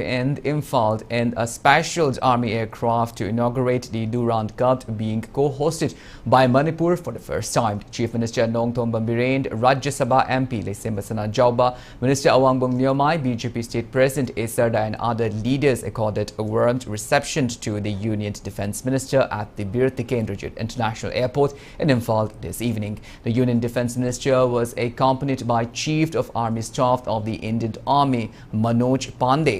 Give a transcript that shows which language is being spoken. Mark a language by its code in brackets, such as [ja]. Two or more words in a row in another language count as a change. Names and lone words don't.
[en] in Imphal in a special army aircraft to inaugurate the Durand Cup, being co-hosted by Manipur for the first time. Chief Minister Nongthom Bambiren, Rajya Sabha MP Lesembasana Jauba, Minister Awangbong Nyomai, BJP State President Esarda and other leaders accorded a warm reception to the Union Defence Minister at the Bir Tikendra International Airport in Imphal this evening. The Union Defence Minister was accompanied by Chief of Army Staff of the Indian Army, Manoj Pandey.